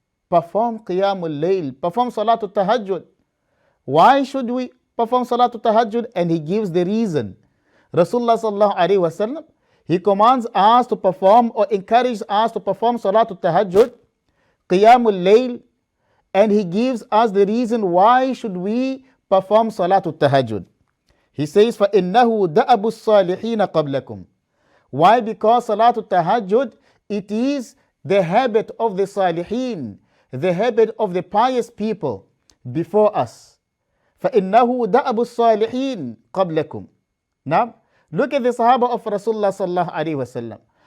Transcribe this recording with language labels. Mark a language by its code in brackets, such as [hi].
[en] Perform qiyamul layl, perform salatul tahajjud. Why should we perform Salatul Tahajjud? And he gives the reason. Rasulullah sallallahu alaihi wasallam, he commands us to perform or encourages us to perform Salatul Tahajjud, Qiyamul Layl, and he gives us the reason why should we perform Salatul Tahajjud. He says, [ar] فَإِنَّهُ دَأَبُ الصَّالِحِينَ قَبْلَكُمْ. [en] Why? Because Salatul Tahajjud, it is the habit of the Salihin, the habit of the pious people before us. [ar] فَإِنَّهُ دَأَبُ الصَّالِحِينَ قَبْلَكُمْ. [en] Now, look at the Sahaba of Rasulullah sallallahu alaihi wasallam.